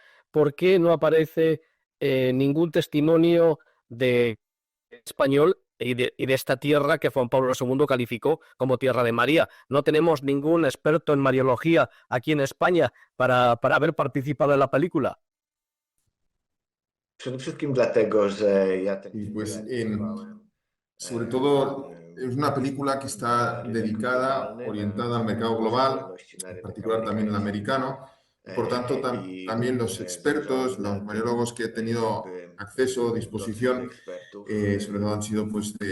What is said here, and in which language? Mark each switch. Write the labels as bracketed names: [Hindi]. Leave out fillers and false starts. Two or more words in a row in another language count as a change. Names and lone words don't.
[Spanish] ¿Por qué no aparece ningún testimonio de español y de esta tierra que Juan Pablo II calificó como tierra de María. No tenemos ningún experto en mariología aquí en España para haber participado en la película. [Polish] Przede wszystkim dlatego, że ja ten [Spanish] Y [Polish] film [Spanish] pues [Polish] realizowałem. [Spanish] sobre todo es una película que está dedicada, orientada al mercado global, en particular también el americano, y por tanto también los expertos, los mariólogos que he tenido acceso, disposición, sobre todo han sido pues